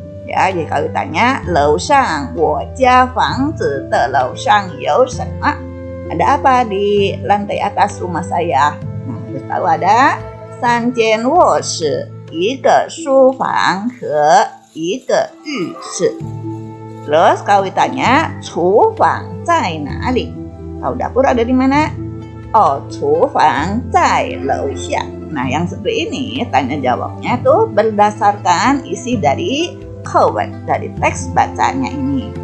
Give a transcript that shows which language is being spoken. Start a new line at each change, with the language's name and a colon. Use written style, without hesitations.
Indonesian: Ya, jadi kalau ditanya,
Chinese: 楼上我家房子的楼上有什么？
Indonesian: ada apa di lantai atas rumah saya? Nah, harus tahu ada
Chinese: 3间卧室、一个书房和一个浴室。
Indonesian: Terus kalau ditanya,
Chinese: 厨房在哪里?
Indonesian: Tahu dapur ada di mana? Oh,
Chinese: 厨房在楼下.
Indonesian: Nah, yang seperti ini tanya jawabnya tuh berdasarkan isi dari kewen, dari teks bacanya ini.